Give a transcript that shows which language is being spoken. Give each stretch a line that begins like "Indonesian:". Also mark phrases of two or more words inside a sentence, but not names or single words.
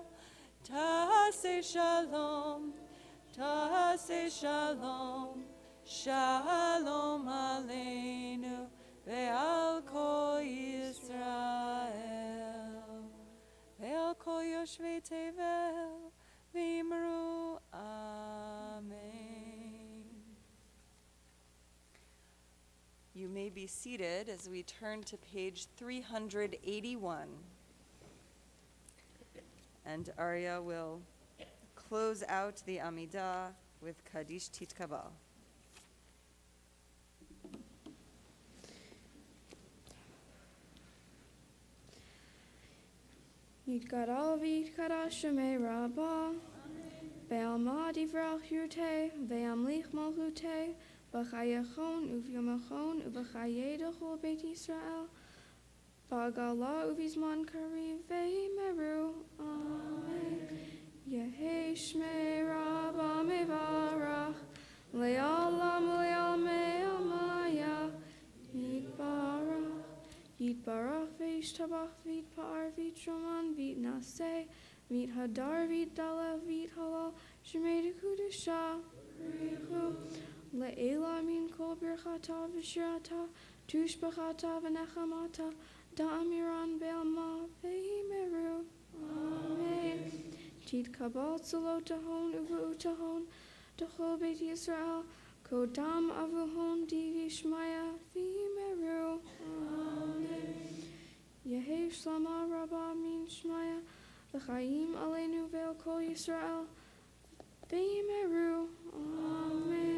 Hebrew: תעשה שלום, תעשה שלום, שלום עלינו ועל כל ישראל. ועל כל יושבי תבל ואמרו אמן.
English: You may be seated as we turn to page 381. And Aria will close out the Amidah with Kaddish Titkabal.
Aramaic: יתגדל ויתקדש שמה רבא, בעלמא די ברא כרעותה, וימליך מלכותה, בחייכון וביומיכון ובחיי דכל בית ישראל, בעגלא ובזמן קריב ואמרו. Amen. יהא שמה רבא מברך, לעלם ולעלמי עלמיא, yitbarach. יתברך וישתבח ויתפאר ויתרומם ויתנשא ויתהדר ויתעלה ויתהלל שמה דקודשא בריך הוא לעלא מן כל ברכתא ושירתא תשבחתא ונחמתא דאמירן בעלמא ואמרו. אמן. תתקבל צלותהון ובעותהון דכל בית ישראל קדם אבוהון די בשמיא ואמרו. יהא שלמא רבא מן שמיא, וחיים עלינו ועל כל ישראל, ואמרו. Amen.